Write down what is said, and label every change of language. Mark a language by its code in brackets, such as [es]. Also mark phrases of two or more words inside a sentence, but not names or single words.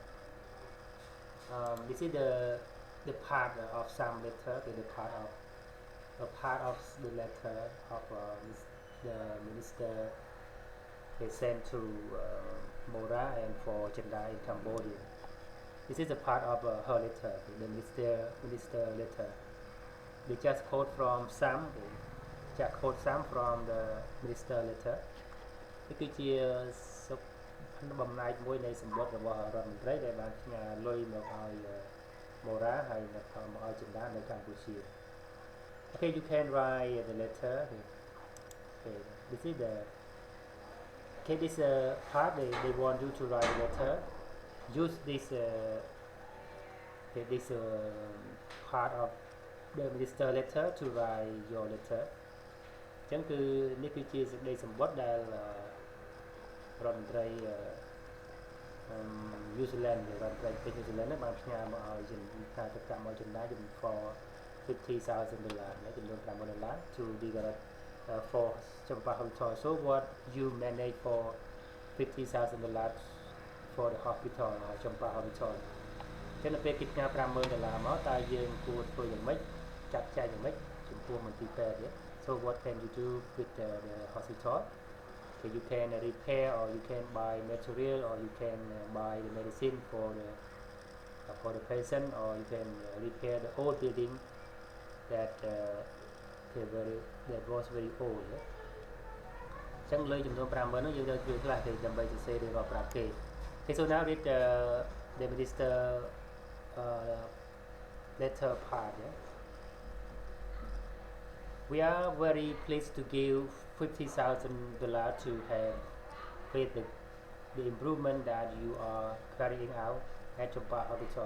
[en] This is the part of some letter, the part of the letter of the minister they sent to Mora and for Chenda in Cambodia. This is a part of her letter, the minister letter. They just quote from some from the minister letter. [km] នេះគឺជាបំណាច់មួយនៃសម្បត្តិរបស់រដ្ឋមន្ត្រីដែលបានផ្ញើលុយមកឲ្យ Mora ហើយមកឲ្យ Chenda នៅកម្ពុជា [en] Okay, you can write the letter. Okay, this is the this part they want you to write the letter. Use this part of the minister letter to write your letter. [km] ចឹងគឺនេះគឺជាសេចក្តីសម្បត្តិដែលរដ្ឋមន្ត្រី New Zealand រដ្ឋមន្ត្រីប្រទេស New Zealand បានផ្ញើមកឲ្យការទៅកម្មឲ្យ Chenda for $50,000 ចំនួន $5,000 [en] to develop for Champa Hospital. So what you manage for $50,000 for the hospital Champa Hospital [km] ចឹងនៅពេលគេផ្ញើ$50,000មកតើយើងគួរធ្វើយ៉ាងម៉េចចាត់ចែងយ៉ាងម៉េចចំពោះមន្ទីរពេទ្យនេះ [en] So what can you do with the hospital? So you can repair or you can buy material or you can buy the medicine for the patient or you can repair the old building that was very old. [km] ចឹងលើចំនួន$50,000នោះយើងត្រូវជួយខ្លះទេដើម្បីសរសេររៀបរាប់ប្រាប់គេ [en] Okay, so now read the minister letter part. Yeah? We are very pleased to give $50,000 to have with the improvement that you are carrying out at Champa Hospital.